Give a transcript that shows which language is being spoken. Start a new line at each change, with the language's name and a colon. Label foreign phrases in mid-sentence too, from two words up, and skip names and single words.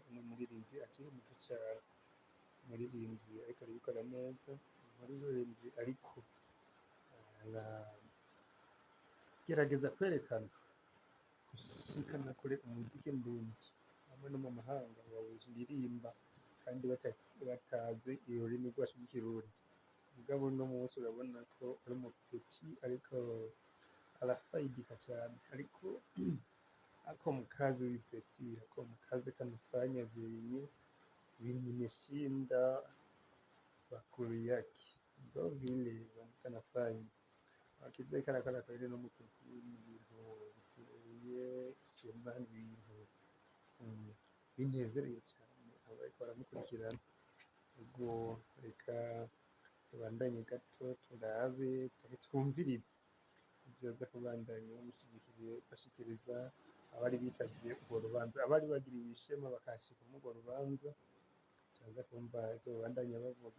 Rundi: Umuririmbyi akiri muto cane, umuririmbyi ariko arabikora neza, umuririmbyi ariko aragerageza kwerekana, gushikana kure umuziki ndundi, hamwe no mu mahanga bawuririmba kandi batazi ururimi rwacu rw'ikirundi. Mugabo uno munsi urabona ko ari umupeti ariko arafayidika cane, ariko ako
Swahili: mkazi huyu Peti,
Rundi: ako
Swahili: mkazi kanafanya vyenye nimeshinda bakulu yake, ndo vile kanafanya
Rundi: akivyo kanakora kweli no mupeti, ibintu biteye ishema, ibintu binezereye cane abariko baramukurikirana. Ubwo reka tubandanye gato turabe twumvirize ivyo aza kubandanya bashikiriza abari bitavye urwo rubanza, abari bagiriwe ishema bakahashika muri urwo rubanza, turaza kumva ivyo babandanya bavuga.